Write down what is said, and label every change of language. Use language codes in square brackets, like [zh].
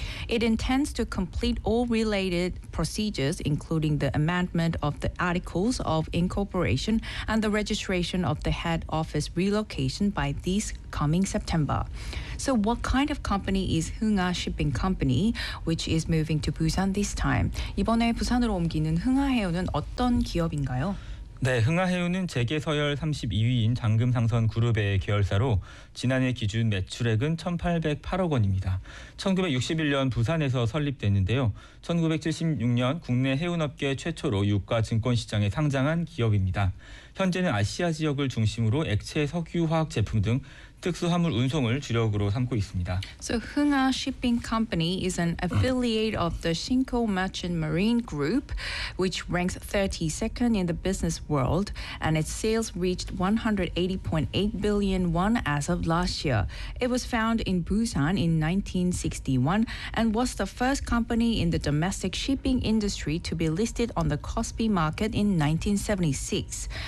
[en] It intends to complete all related procedures, including the amendment of the articles of incorporation and the registration of the head office relocation by this coming September. So what kind of company is Hunga Shipping Company, which is moving to Busan this time? [ko] 이번에 부산으로 옮기는 흥아해운은 어떤 기업인가요? 네, 흥아해운은 재계 서열 32위인 장금상선 그룹의 계열사로 지난해 기준 매출액은 1,808억 원입니다. 1961년 부산에서 설립됐는데요. 1976년 국내 해운업계 최초로 유가 증권시장에 상장한 기업입니다. 현재는 아시아 지역을 중심으로 액체 석유화학 제품 등 특수화물 운송을 주력으로 삼고 있습니다. [en] So, Hunga Shipping Company is an affiliate of the Shinko Merchant Marine Group, which ranks 32nd in the business world, and its sales reached 180.8 billion won as of last year. It was founded in Busan in 1961 and was the first company in the domestic shipping industry to be listed on the KOSPI market in 1976.